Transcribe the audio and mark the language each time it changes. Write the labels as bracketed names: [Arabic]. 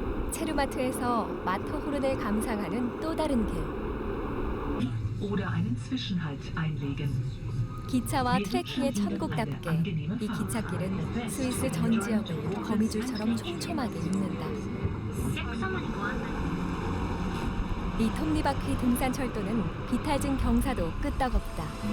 [Korean] 체르마트에서 마터호른을 감상하는 또 다른 길. [German] Oder einen Zwischenhalt einlegen. [Korean] 기차와 트레킹의 천국답게 이 기찻길은 스위스 전 지역을 거미줄처럼 촘촘하게 잇는다. 이 톱니바퀴 등산철도는 비탈진 경사도 끄떡없다.